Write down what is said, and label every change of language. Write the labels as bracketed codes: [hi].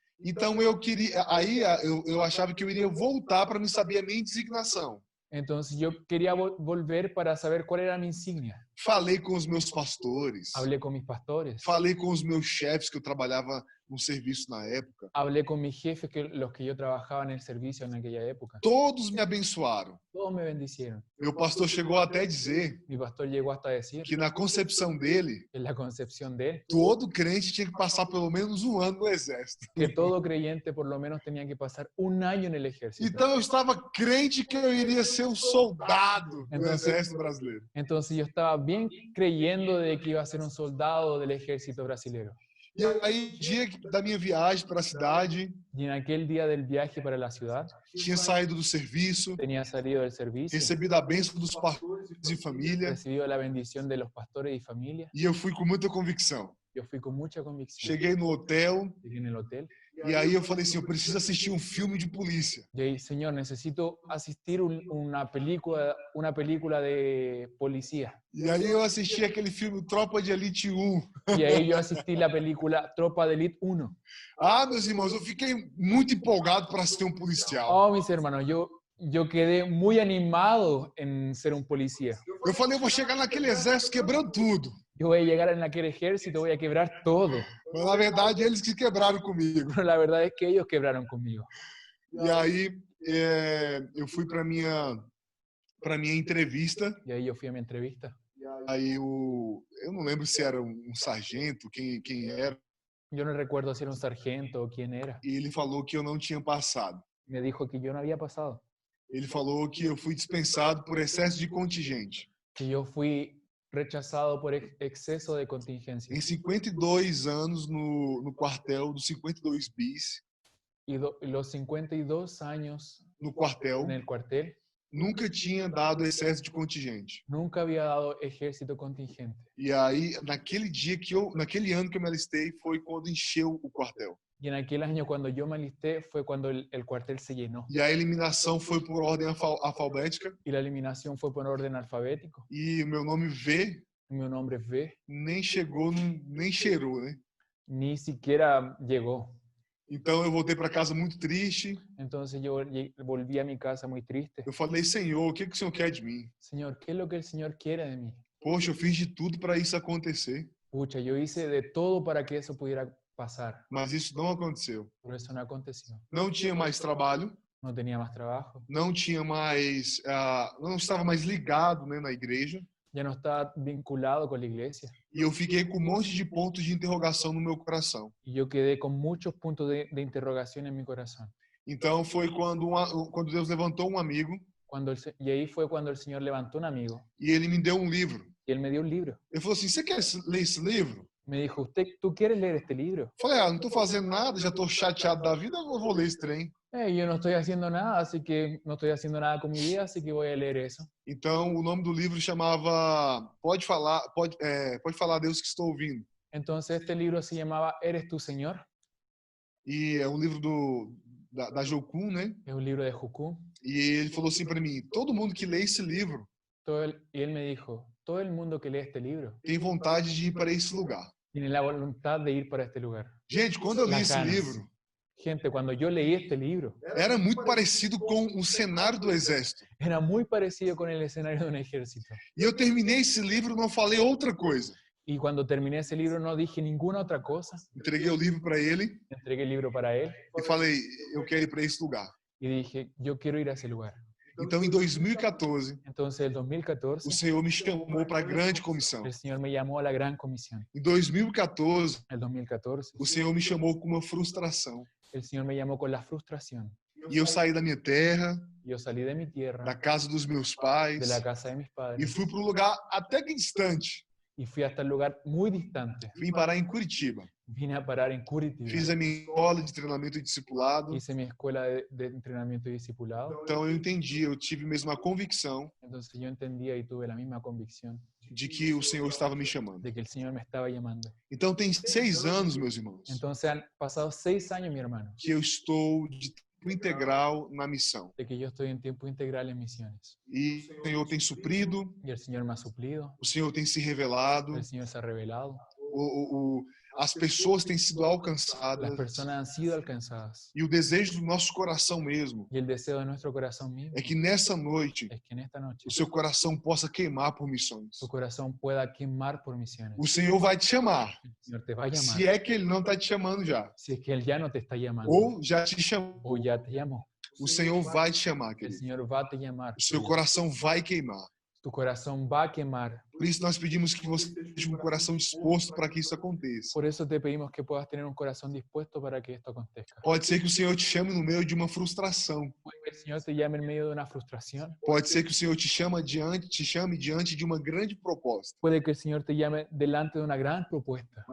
[pt] Então eu queria, aí eu achava que eu iria voltar para me saber a minha designação. [es] Entonces yo quería volver para saber cuál era mi insignia. [pt] Falei com os meus pastores, [es] Hablé con mis pastores, [pt] falei com os meus chefes que eu trabalhava no serviço na época. [es] hablé con mis jefes, los que yo trabajaba en el servicio en aquella época. [pt] Todos me abençoaram. [es] Todos me bendicieron. [pt] Meu pastor chegou até a dizer [es] Mi pastor llegó hasta decir [pt] que na concepção dele, [es] en la concepción de él [pt] todo crente tinha que passar pelo menos um ano no exército. [es] que todo creyente por lo menos tenía que pasar un año en el ejército. [pt] Então eu estava crente que eu iria ser um soldado do [es] Entonces- [pt] exército brasileiro. [es] Entonces yo estaba bien creyendo de que iba a ser un soldado del ejército brasilero. [pt] E aí, dia da minha viagem para a cidade, [es] Y en aquel día del viaje para la ciudad, [pt] tinha saído do serviço, [es] tenía salido del servicio, [pt] recebido a bênção dos pastores e família, [es] recibido la bendición de los pastores y familia. [pt] e eu fui com muita convicção. [es] Yo fui con mucha convicción. [pt] Cheguei no hotel, [es] Llegué en el hotel. [pt] e aí eu falei assim, eu preciso assistir um filme de polícia. [es] Y ahí, Señor, necesito asistir una película de policía. [pt] E aí eu assisti aquele filme Tropa de Elite 1. [es] Y ahí yo asistí la película Tropa de Elite 1. [pt] Ah, meus irmãos, eu fiquei muito empolgado para ser um policial. [es] Oh, mis hermanos, yo quedé muy animado en ser un policía. [pt] Eu falei, eu vou chegar naquele exército quebrando tudo. [es] Yo voy a llegar en aquel ejército, voy a quebrar todo. [pt] Mas na verdade, eles que quebraram comigo. [es] Pero la verdad es que ellos quebraron conmigo. [pt] E aí eu fui para minha entrevista. [es] Y ahí yo fui a mi entrevista. [pt] Aí eu não lembro se era um sargento, quem era. [es] Yo no recuerdo si era un sargento o quién era. [pt] E ele falou que eu não tinha passado. [es] Me dijo que yo no había pasado, [pt] Ele falou que eu fui dispensado por excesso de contingente. [es] que yo fui rechazado por exceso de contingencia. [pt] Em 52 anos no quartel do 52 bis, [es] Y los 52 años [pt] no quartel, [es] en el cuartel, [pt] nunca tinha dado excesso de contingente. [es] nunca había dado ejército contingente. [pt] E aí, naquele ano que eu me alistei, foi quando encheu o quartel. [es] Y en aquel año cuando yo me alisté fue cuando el cuartel se llenó. [pt] E a eliminação foi por ordem alfabética. [es] Y la eliminación fue por orden alfabético. [pt] E o meu nome V [es] Mi nombre es V, [pt] nem chegou, nem cheirou, né? [es] ni siquiera llegó. [pt] Então eu voltei para casa muito triste. [es] Entonces yo volví a mi casa muy triste. [pt] Eu falei, Senhor, o que o Senhor quer de mim? [es] Señor, ¿qué es lo que el Señor quiere de mí? [pt] Poxa, eu fiz de tudo para isso acontecer, [es] Pucha, yo hice de todo para que eso pudiera pasar, [pt] mas isso não aconteceu. [es] pero eso no aconteció. [pt] Não tinha mais trabalho, [es] No tenía más trabajo, [pt] não tinha mais, não estava mais ligado, né, na igreja. [es] ya no estaba vinculado con la iglesia. [pt] E eu fiquei com um monte de pontos de interrogação no meu coração. [es] Y yo quedé con muchos puntos de interrogación en mi corazón. [pt] Então foi quando Deus levantou um amigo [es] Y ahí fue cuando el Señor levantó un amigo [pt] e ele me deu um livro. [es] y él me dio un libro. [pt] Ele falou assim, você quer ler esse livro? [es] Me dijo, ¿tú quieres leer este libro? [pt] Eu falei, não estou fazendo nada, já estou chateado da vida, eu vou ler esse trem. [es] Yo no estoy haciendo nada, así que no estoy haciendo nada con mi vida, así que voy a leer eso. [pt] Então o nome do livro chamava Pode falar, Deus que estou ouvindo. [es] Entonces este libro se llamaba ¿Eres tú, Señor? [pt] E é um livro da Jocum, né? [es] Es un libro de Jucum. [pt] E ele falou assim para mim, todo mundo que lê esse livro [es] Y él me dijo, todo el mundo que lee este libro [pt] tem vontade de ir para esse lugar. [es] tiene la voluntad de ir para este lugar. [pt] Gente, quando eu li [es] Las [pt] esse [es] ganas. [pt] livro, [es] Gente, cuando yo leí este libro, [pt] era muito parecido com o cenário do exército. [es] era muy parecido con el escenario de un ejército. [pt] E eu terminei esse livro e não falei outra coisa. [es] Y cuando terminé ese libro no dije ninguna otra cosa. [pt] Entreguei o livro para ele [es] Entregué el libro para él [pt] e falei, eu quero ir para esse lugar. [es] y dije, yo quiero ir a ese lugar. [pt] Então, em 2014, [es] Entonces, el 2014, [pt] o Senhor me chamou para a grande comissão. [es] el Señor me llamó a la gran comisión. [pt] Em 2014, [es] El 2014, [pt] o Senhor me chamou com uma frustração. [es] el Señor me llamó con la frustración. [pt] E eu saí da minha terra, [es] Yo salí de mi [pt] da [es] tierra, [pt] casa dos meus [es] de [pt] pais, [es] la casa de mis [pt] e [es] padres, [pt] fui para um lugar até que distante. [es] y fui hasta el lugar muy distante. [pt] Vim parar em Curitiba. [es] Vine a parar en Curitiba. [pt] Fiz a minha escola de treinamento e discipulado. [es] Hice mi escuela de entrenamiento y discipulado. [pt] Então eu entendi, eu tive mesmo a convicção [es] Entonces yo entendía y tuve la misma convicción [pt] de que o Senhor estava me chamando. [es] de que el Señor me estaba llamando. [pt] Então tem 6 anos, meus irmãos, [es] Entonces han pasado 6 años, mi hermano, [pt] que eu estou integral na missão. [es] de que yo estoy en tiempo integral en misiones. [pt] E o Senhor tem suprido, [es] Y el Señor me ha suplido, [pt] o Senhor tem se revelado, [es] el Señor se ha revelado, [pt] as pessoas têm sido [es] las [pt] alcançadas. [es] personas han sido alcanzadas. [pt] E o desejo do nosso coração mesmo [es] Y el deseo de nuestro corazón mismo [pt] é que nessa noite [es] es que en esta noche [pt] o seu coração possa queimar por missões. [es] tu corazón pueda quemar por misiones. [pt] O Senhor vai te chamar, [es] El Señor te va a llamar. [pt] se é que Ele não está te chamando já, [es] Si es que Él ya no te está llamando [pt] ou já te chamou. [es] o ya te llamó, [pt] O Senhor vai te chamar, [es] el [pt] querido. [es] Señor va a te llamar. [pt] O seu coração vai queimar. [es] Tu corazón va a quemar. [pt] Por isso nós pedimos que você esteja com o coração disposto para que isso aconteça. [es] Por eso te pedimos que puedas tener un corazón dispuesto para que esto acontezca. [pt] Pode ser que o Senhor te chame no meio de uma frustração. [es] Puede que el Señor te llame en medio de una frustración. [pt] Pode ser que o Senhor te chame diante de uma grande proposta. [es] Puede que el Señor te llame delante de una gran propuesta,